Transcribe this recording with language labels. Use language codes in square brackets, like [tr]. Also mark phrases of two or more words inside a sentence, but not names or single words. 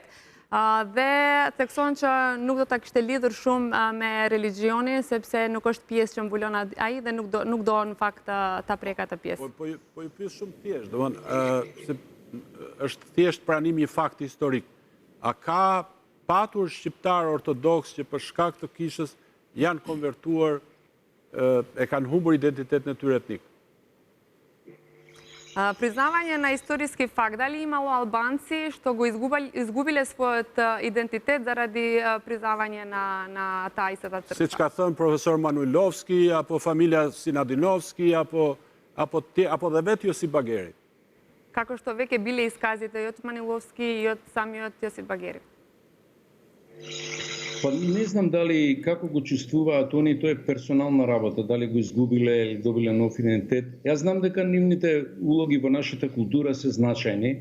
[sq] Dhe thekson që nuk do ta kishte lidhur shumë me religjionin, sepse nuk është pjesë që mbulon ai dhe nuk do në fakt ta prek atë pjesë. Po ju pyes shumë thjesht, domethënë është thjesht pranimi I fakti historik. A ka patur shqiptar ortodoks që për shkak të kishës janë konvertuar, e kanë humbur identitetin e tyre etnik. [mk] Признавање на историски факт, дали имало албанци што го изгубиле својот идентитет заради признавање на таа истата црква? [sq] Siç ka thënë profesor Manuilovski, apo familja Sinadinovski, apo dhe vetë Josip Bageri. [mk] Како што веќе биле исказите и од Маниловски и од самиот Јосип Багери. Па не знам дали како го чувствуваат они, тоа е персонална работа, дали го изгубиле или добиле нов идентитет. Јас знам дека нивните улоги во нашата култура се значајни.